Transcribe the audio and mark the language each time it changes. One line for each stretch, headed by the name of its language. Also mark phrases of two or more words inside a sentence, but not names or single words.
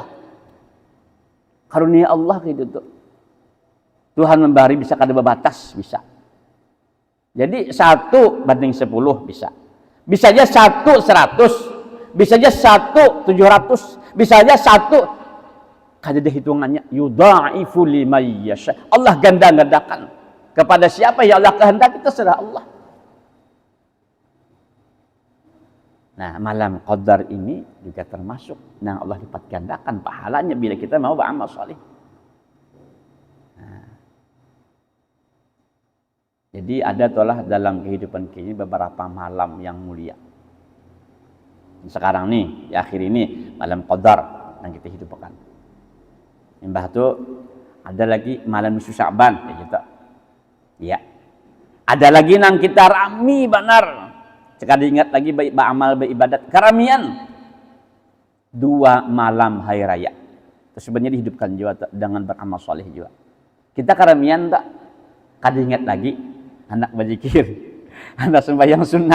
Banjar: Karunia Allah gitu tuh. Tuhan memberi bisa kada berbatas, bisa. Jadi 1 banding 10 bisa. Bisa aja 1 100, bisa aja 1 700, bisa aja 1 kada ada hitungannya.
Arabic: يضاعف لمن يشاء.
Banjar: Allah ganda-gandakan kepada siapa yang Allah kehendaki, terserah Allah. Nah, malam qadar ini juga termasuk yang Allah lipat gandakan pahalanya bila kita mau beramal saleh. Nah, jadi ada tolah dalam kehidupan kita beberapa malam yang mulia. Sekarang nih, di akhir ini malam Qadar yang kita hidupkan. Mbah tu ada lagi malam nisfu Sya'ban, ya gitu. Ya. Ada lagi nang kita rami benar. Sekali ingat lagi baik beramal beribadat keramian. 2 malam hari raya. Itu sebenarnya dihidupkan juga dengan beramal soleh juga. Kita keramian tak? Kada ingat lagi anak berzikir, anak sembahyang sunat.